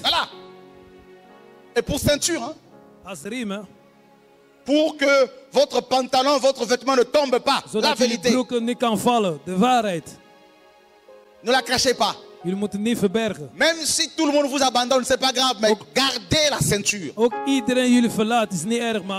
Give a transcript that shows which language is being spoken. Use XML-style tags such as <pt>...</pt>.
<fr>Voilà. Et pour ceinture, hein,</fr> <nl>Als riem, hè?</nl> <fr>pour que votre pantalon, votre vêtement ne tombe pas. La</fr> <nl>Zodat jullie</nl> <fr>vérité.</fr> <nl>broeken niet kan vallen. De waarheid.</nl> <fr>Ne la cachez pas.</fr> <nl>Jullie moeten niet verbergen.</nl> <fr>Même si tout le monde vous abandonne, c'est pas grave, mais gardez la ceinture.</fr> <nl>Ook iedereen jullie verlaat is niet erg, maar</nl>